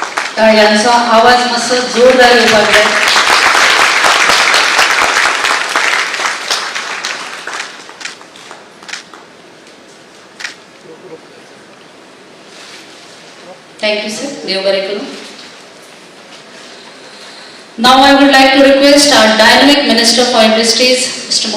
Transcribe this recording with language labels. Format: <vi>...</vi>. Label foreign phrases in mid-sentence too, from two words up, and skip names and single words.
<kok>टाळ्यांचा आवाज मस्त जोरदार येवपाक जाय.</kok> <en>Thank you, sir.</en> <kok>देव बरें करूं.</kok> <en>Now I would like to request our dynamic Minister for Industries, Mr.</en>